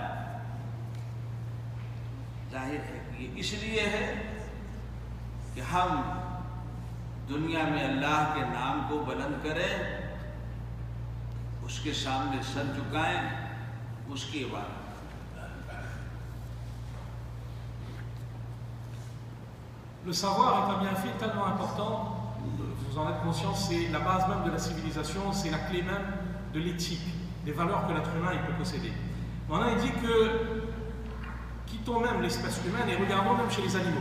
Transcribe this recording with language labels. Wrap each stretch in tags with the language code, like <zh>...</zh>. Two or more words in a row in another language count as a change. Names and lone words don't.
<ur>ظاہر ہے کہ یہ اس لیے ہے کہ ہم دنیا میں اللہ کے نام کو بلند کریں، اس کے سامنے سر جھکائیں، اس کی عبادت.</ur> <fr>Le savoir est un bienfait tellement important, vous en êtes conscient, c'est la base même de la civilisation, c'est la clé même de l'éthique, des valeurs que l'être humain il peut posséder. Maintenant, il dit que, quittons même l'espèce humaine et regardons même chez les animaux.</fr>